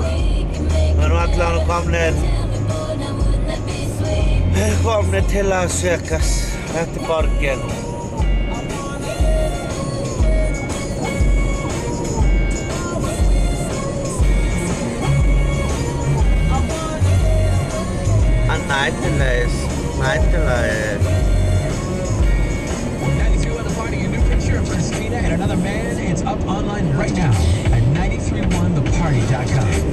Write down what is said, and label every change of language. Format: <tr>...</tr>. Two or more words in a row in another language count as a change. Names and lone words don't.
<is>Við erum allavega komnir til Las Vegas. Þetta er borgin. Nættilegis.</is> <en>93 on the party, a new picture of Christina and another man. It's up online right now at 931theparty.com.</en>